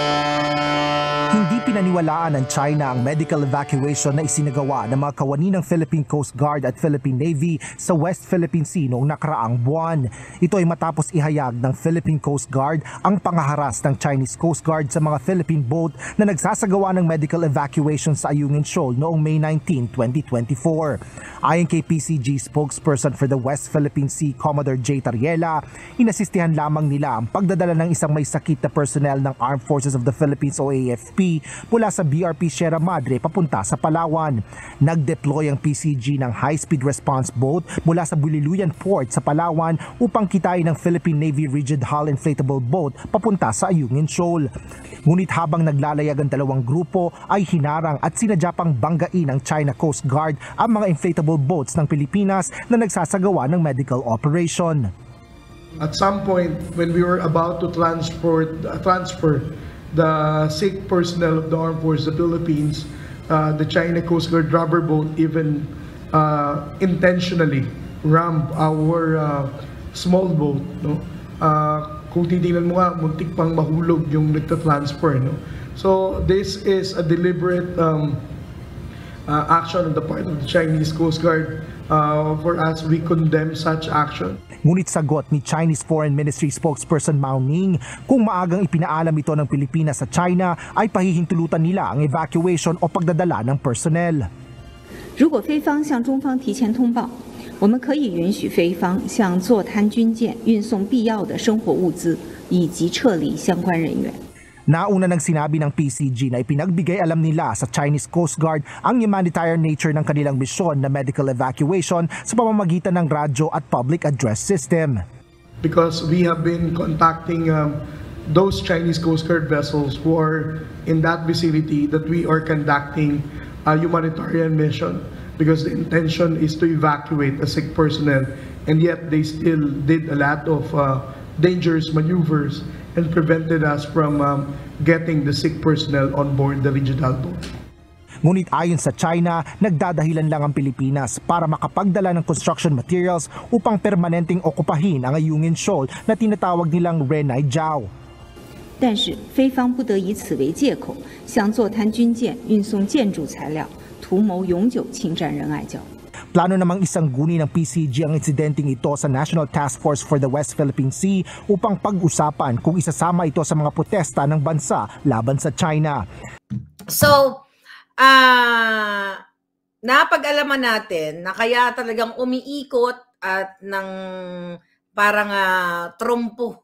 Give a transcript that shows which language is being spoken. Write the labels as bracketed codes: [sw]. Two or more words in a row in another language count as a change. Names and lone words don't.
[tl] Hindi pinaniwalaan ng China ang [en] medical evacuation [tl] na isinagawa ng mga kawani ng Philippine Coast Guard at Philippine Navy sa West Philippine Sea noong nakaraang buwan. Ito ay matapos ihayag ng Philippine Coast Guard ang pangaharas ng Chinese Coast Guard sa mga Philippine boat na nagsasagawa ng [en] medical evacuation [tl] sa Ayungin Shoal noong May 19, 2024. Ayon kay PCG [en] spokesperson for the [tl] West Philippine Sea, Commodore J. Tariela, inasistihan lamang nila ang pagdadala ng isang may sakit na personnel ng Armed Forces of the Philippines o AFP mula sa BRP Sierra Madre papunta sa Palawan. Nag-deploy ang PCG ng [en] high-speed response boat [tl] mula sa Buliluyan Port sa Palawan upang kitain ng Philippine Navy [en] rigid hull inflatable boat [tl] papunta sa Ayungin Shoal. Ngunit habang naglalayag ang dalawang grupo ay hinarang at sinadya pang banggain ng China Coast Guard ang mga [en] inflatable boats [tl] ng Pilipinas na nagsasagawa ng [en] medical operation. At some point, when we were about to transfer the sick personnel of the Armed Forces of the Philippines, the China Coast Guard rubber boat even intentionally rammed our small boat. No? [tl] Kung titingnan mo nga, muntik pang mahulog yung nagta-transfer. No? [en] So this is a deliberate action on the part of the Chinese Coast Guard. For us, we condemn such action. [tl] Ngunit sagot ni Chinese Foreign Ministry spokesperson Mao Ning, kung maagang ipinaalam ito ng Pilipinas sa China, ay pahihintulutan nila ang evacuation o pagdadala ng personnel. [zh] 如果菲方向中方提前通报，我们可以允许菲方向坐滩军舰运送必要的生活物资，以及撤离相关人员。 [tl] Nauna nang sinabi ng PCG na ipinagbigay alam nila sa Chinese Coast Guard ang [en] humanitarian nature [tl] ng kanilang misyon na [en] medical evacuation [tl] sa pamamagitan ng radyo at [en] public address system. Because we have been contacting those Chinese Coast Guard vessels who are in that vicinity that we are conducting a humanitarian mission, because the intention is to evacuate the sick personnel, and yet they still did a lot of dangerous maneuvers and prevented us from getting the sick personnel on board the regional boat. [tl] Ngunit ayon sa China, nagdadahilan lang ang Pilipinas para makapagdala ng [en] construction materials [tl] upang permanenteng okupahin ang Ayungin Shoal na tinatawag nilang Renai Jiao. [zh] 但是菲方不得以此为借口，向坐滩军舰运送建筑材料，图谋永久侵占仁爱礁。 [tl] Plano namang isangguni ng PCG ang insidenteng ito sa National Task Force for the West Philippine Sea upang pag-usapan kung isasama ito sa mga protesta ng bansa laban sa China. So, napag-alaman natin na kaya talagang umiikot at ng parang trompo.